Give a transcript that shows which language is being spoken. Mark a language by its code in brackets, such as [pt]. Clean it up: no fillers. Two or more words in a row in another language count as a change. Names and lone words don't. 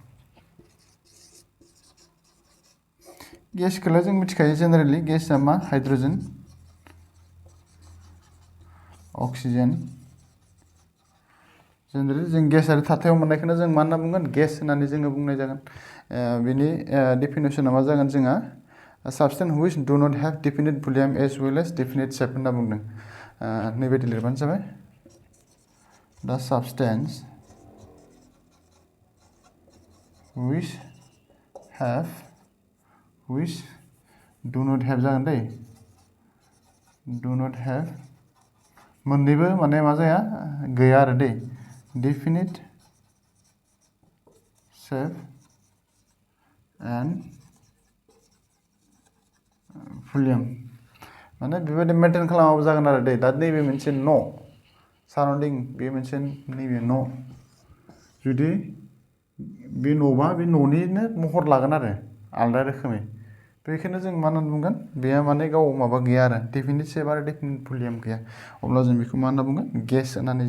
[brx] गेसखौलाय जों मिथिखायो जेनेरेलि गेसआ मा [en] hydrogen oxygen [brx] जेनेरेलि जों गेस आरो थाथायाव मोननायखौनो जों मा होनना बुंगोन गेस होननानै जोङो बुंनाय जागोन बिनि डेफिनेसना मा जागोन जोंहा [en] substance which do not have definite volume as well as definite shape [brx] होनना बुंदों नैबायदि लिरबानो जाबाय [en] the substance which do not have [brx] जागोन दै [en] do not have [brx] मोननैबो माने मा जाया गैया आरो दै [en] definite shape and volume [brx] माने बेबायदि मेनटेन खालामाबो जागोन आरो दै दा नैबे मोनसे न' साराउन्डिं बे मोनसे नैबे न' जुदि बे न'बा बे न'निनो महर लागोन आरो आलादा रोखोमै बेखौनो जों मा होनना बुंगोन बेहा माने गाव माबा गैया आरो डेफिनिटिभ आरो [en] definite volume [brx] गैया अब्ला जों बेखौ मा होनना बुंगोन गेस होननानै